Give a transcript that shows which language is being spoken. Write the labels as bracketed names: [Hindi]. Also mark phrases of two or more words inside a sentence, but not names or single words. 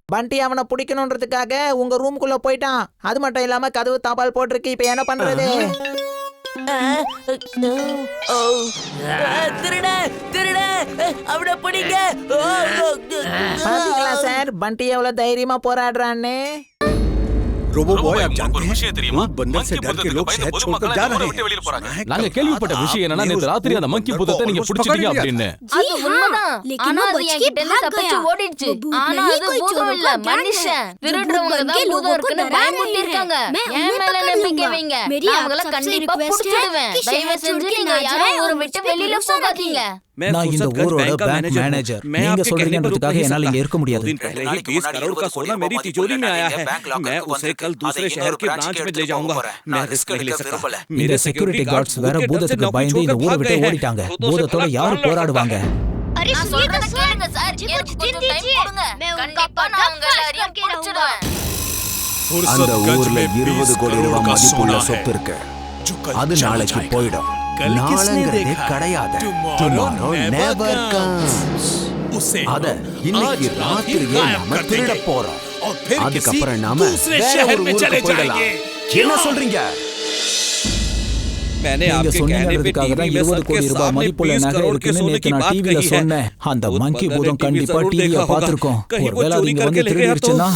[Tamil] பண்டி அவனை பிடிக்கணுன்றதுக்காக உங்க ரூமுக்குள்ள போயிட்டான். அது மட்டும் இல்லாம கதவு தாப்பால் போட்டிருக்கு. இப்ப என்ன பண்றது? திருட திருட, அவனை பிடிங்க. பாத்தீங்களா சார், பண்டி எவ்வளவு தைரியமா போராடுறான்னு. [Hindi] रोबोबॉय आप जानते हैं वो बंदर से डर के लोग शहर छोड़कर जा रहे हैं. [Tamil] நாங்க கேள்விப்பட்ட விஷயம் என்னன்னா, நேத்து ராத்திரி அந்த மங்கி பூதத்தை நீங்க பிடிச்சிட்டீங்க அப்படின்னு. அது உண்மைதான். ஆனா அது என்கிட்ட இருந்து தப்பிச்சு ஓடிடுச்சு. ஆனா அது பூதம் இல்ல, மனுஷன். திருடுறவங்க தான் பூதம் இருக்குன்னு பயமுறுத்தி இருக்காங்க. என் மேல நம்பிக்கை வைங்க, நான் உங்களை கண்டிப்பா புடிச்சிடுவேன். தயவு செஞ்சு நீங்க யாரும் ஊரை விட்டு வெளியில போகாதீங்க. நான் இந்த ஊரோட [English] bank manager. [Tamil] நீங்க சொல்றீங்கன்றதுக்காக என்னால இங்க இருக்க முடியாது. [Hindi] 20 करोड़ का सोना मेरी तिजोरी में आया है. मैं उसे कल दूसरे शहर के ब्रांच में ले जाऊंगा. मैं रिस्क नहीं ले सकता. [Tamil] இந்த [English] security guards [Tamil] வேற பூதத்துக்கு பயந்து இந்த ஊரை விட்டு ஓடிட்டாங்க. பூதத்தோட யாரு போராடுவாங்க? அரே சொல்றத கேளுங்க சார், எனக்கு கொஞ்சம் டைம் கொடுங்க. கண்டிப்பா நான் உங்க எல்லாரையும் புடிச்சிடுவேன். அந்த ஊர்ல 20 கோடி ரூபாய் மதிப்புள்ள சொத்து இருக்கு. அது நாளைக்கு போயிடும். நாளைங்கிறதே கிடையாது. [English] Tomorrow never comes. [Tamil] அத இன்னைக்கு ராத்திரியே நாம திருட போறோம். அதுக்கப்புறம் நாம வேற ஒரு ஊருக்கு போயிடலாம். என்ன சொல்றீங்க? நீங்க சொன்னதுக்காக தான் 20 கோடி ரூபாய் மதிப்புள்ள நகை இருக்குன்னு நேத்து நான் டிவில சொன்னேன். அந்த மங்கி பூதம் கண்டிப்பா டிவியை பார்த்திருக்கோம். ஒருவேளை அது இங்க வந்து திருடிடுச்சுன்னா?